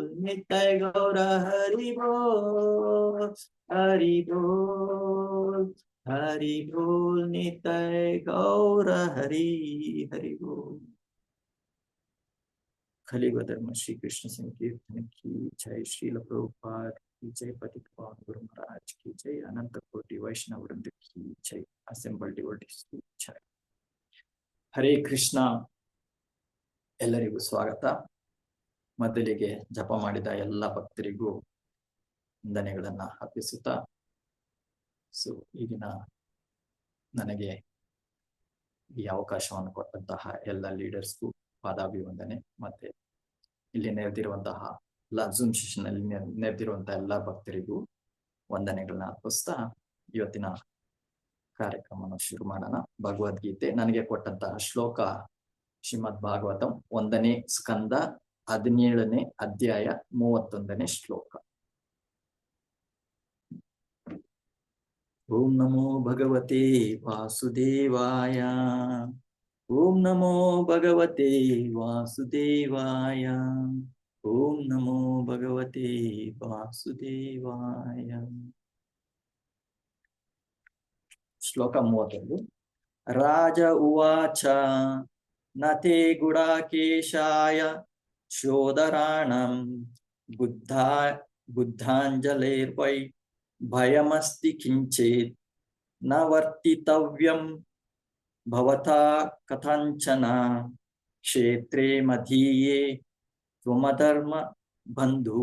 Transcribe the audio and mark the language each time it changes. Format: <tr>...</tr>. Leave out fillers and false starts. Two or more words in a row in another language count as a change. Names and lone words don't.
<kn>ನಿತ್ಯ ಗೌರ ಹರಿ ಬೋಲ್ ಹರಿ ಬೋಲ್ ಹರಿ ಬೋಲ್. ನಿತ್ಯ ಗೌರ ಹರಿ ಹರಿ ಬೋಲ್.</kn> <hi>कलियुग धर्म श्री कृष्ण संकीर्तन की जय, श्रील प्रभुपाद की जय, पतित पावन गुरु महाराज की जय, अनंत कोटि वैष्णव वृंद की जय,</hi> <en>assembled devotees</en> <hi>की जय.</hi> <kn>ಹರೇ ಕೃಷ್ಣ. ಎಲ್ಲರಿಗೂ ಸ್ವಾಗತ. ಮೊದಲಿಗೆ ಜಪ ಮಾಡಿದ ಎಲ್ಲ ಭಕ್ತರಿಗೂ ವಂದನೆಗಳನ್ನ ಅರ್ಪಿಸುತ್ತಾ, ಈಗಿನ ನನಗೆ ಈ ಅವಕಾಶವನ್ನು ಕೊಟ್ಟಂತಹ ಎಲ್ಲ ಲೀಡರ್ಸ್ಗೂ ಪಾದಾಭಿವಂದನೆ. ಮತ್ತೆ ಇಲ್ಲಿ ನೆರೆದಿರುವಂತಹ</kn> <en>Zoom session</en> <kn>ಅಲ್ಲಿ ನೆರೆದಿರುವಂತಹ ಎಲ್ಲ ಭಕ್ತರಿಗೂ ವಂದನೆಗಳನ್ನ ಅರ್ಪಿಸ್ತಾ ಇವತ್ತಿನ ಕಾರ್ಯಕ್ರಮವನ್ನು ಶುರು ಮಾಡೋಣ. ಭಗವದ್ಗೀತೆ ನನಗೆ ಕೊಟ್ಟಂತಹ ಶ್ಲೋಕ ಶ್ರೀಮದ್ ಭಾಗವತಂ 1ನೇ ಸ್ಕಂದ 17ನೇ ಅಧ್ಯಾಯ 31ನೇ ಶ್ಲೋಕ.</kn> <sa>ओं नमो भगवते वासुदेवाय, ओं नमो भगवते वासुदेवाय, ओं नमो भगवते वासुदेवाय.</sa> <kn>ಶ್ಲೋಕ 31.</kn> <sa>राज उवाच नते गुडाकेशाय शोदराणं बुद्धांजलेर्वै भयमस्ति किंचेत् न वर्तितव्यं भवता कथंचन क्षेत्रे मधीये त्वमधर्म बंधु.</sa>